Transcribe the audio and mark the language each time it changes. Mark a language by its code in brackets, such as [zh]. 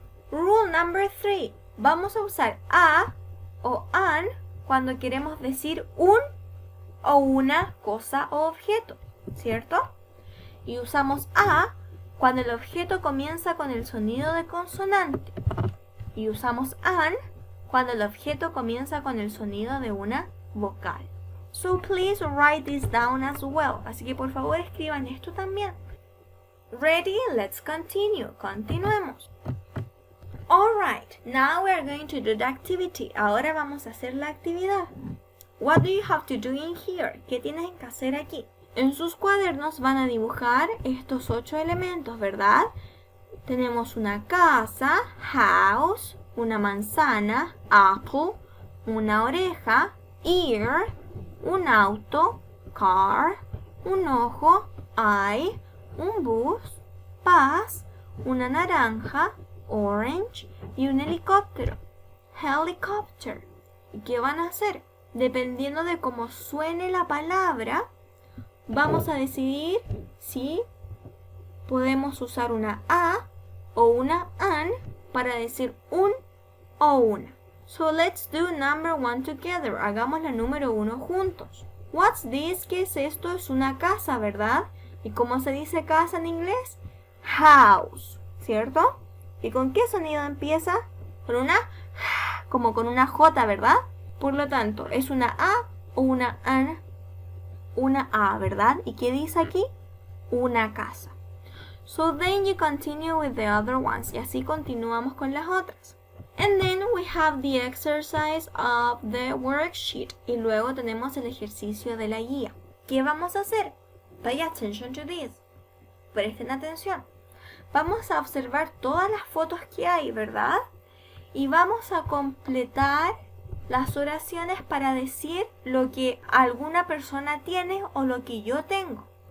[en] Rule number 3. [es] Vamos a usar a o an cuando queremos decir un o una cosa o objeto, ¿cierto? Y usamos a cuando el objeto comienza con el sonido de consonante. Y usamos an cuando el objeto comienza con el sonido de una vocal. [en] So please write this down as well. [es] Así que por favor escriban esto también. [en] Ready? Let's continue. [es] Continuemos. [en] Alright, now we are going to do the activity. [es] Ahora vamos a hacer la actividad. [en] What do you have to do in here? [es] ¿Qué tienes que hacer aquí? En sus cuadernos van a dibujar estos 8 elementos, ¿verdad? Tenemos una casa, house, una manzana, apple, una oreja, ear, un auto, car, un ojo, eye, un bus, bus, una naranja, orange, y un helicóptero, helicopter. ¿Y qué van a hacer? Dependiendo de cómo suene la palabra, vamos a decidir si podemos usar una A o una AN para decir un o una. [en] So let's do number 1 together. [es] Hagamos la número 1 juntos. [en] What's this? [es] ¿Qué es esto? Es una casa, ¿verdad? ¿Y cómo se dice casa en inglés? House, ¿cierto? ¿Y con qué sonido empieza? Con una, como con una J, ¿verdad? Por lo tanto, ¿es una A o una AN? Una A, ¿verdad? ¿Y qué dice aquí? Una casa. [en] So then you continue with the other ones. [es] Y así continuamos con las otras. [en] And then we have the exercise of the worksheet. [es] Y luego tenemos el ejercicio de la guía. ¿Qué vamos a hacer? [en] Pay attention to this. [es] Presten atención. Vamos a observar todas las fotos que hay, ¿verdad? Y vamos a completar las oraciones para decir lo que alguna persona tiene o lo que yo tengo.